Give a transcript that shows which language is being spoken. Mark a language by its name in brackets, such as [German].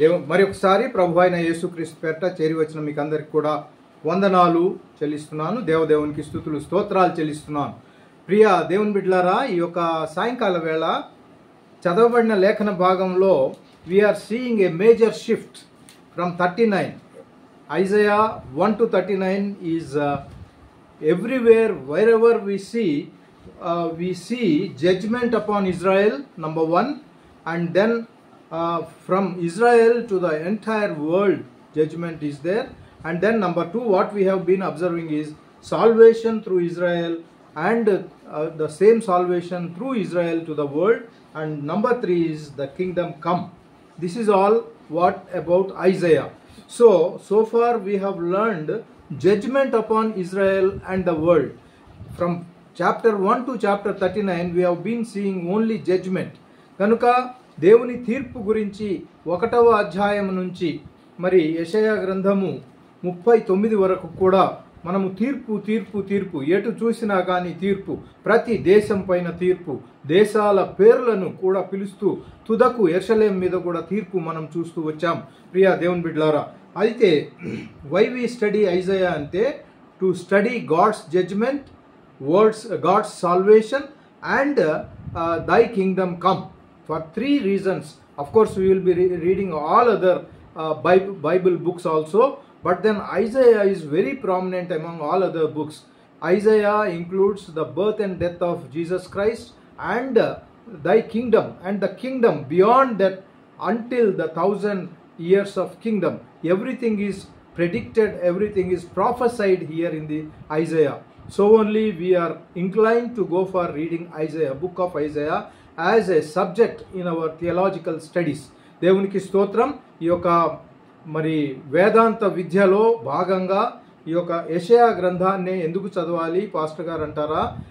[Telugu] మరి ఒకసారి ప్రభు అయిన యేసుక్రీస్తు పేరట చేరి వచ్చిన మీకు అందరికి కూడా వందనాలు చెల్లిస్తున్నాను. దేవదేవునికి స్తుతులు స్తోత్రాలు చెల్లిస్తున్నాను. ప్రియ దేవుని బిడ్డలారా, ఈ యొక్క సాయంకాల వేళ చదవబడిన లేఖన భాగంలో [English] we are seeing a major shift from [Telugu] 39. [English] Isaiah 1 to 39 is everywhere, wherever we see judgment upon Israel, number 1, and then from Israel to the entire world judgment is there, and then number 2 what we have been observing is salvation through Israel, and the same salvation through Israel to the world, and number 3 is the kingdom come. This is all what about Isaiah. So far we have learned judgment upon Israel and the world. From chapter 1 to chapter 39 we have been seeing only judgment. [Telugu] కనుక దేవుని తీర్పు గురించి 1వ అధ్యాయం నుంచి మరి యెషయా గ్రంథము 39 వరకు కూడా మనము తీర్పు తీర్పు తీర్పు, ఎటు చూసినా కానీ తీర్పు, ప్రతి దేశం పైన తీర్పు, దేశాల పేర్లను కూడా పిలుస్తూ తుదకు యెరూషలేం మీద కూడా తీర్పు మనం చూస్తూ వచ్చాం ప్రియా దేవుని బిడ్డలారా. [English] అయితే why we study Isaiah అంటే to study God's judgment, God's salvation and thy kingdom come, for 3 reasons. Of course we will be reading all other Bible books also, but then Isaiah is very prominent among all other books. Isaiah includes the birth and death of Jesus Christ and thy kingdom, and the kingdom beyond that until the 1000 years of kingdom. Everything is predicted, everything is prophesied here in the Isaiah. So only we are inclined to go for reading Isaiah, book of Isaiah as a subject in our theological studies. [Telugu] దేవునికి స్తోత్రం. ఈ యొక్క మరి వేదాంత విద్యలో భాగంగా ఈ యొక్క యెషయా గ్రంథాన్ని ఎందుకు చదవాలి పాస్టర్ గారు అంటారా?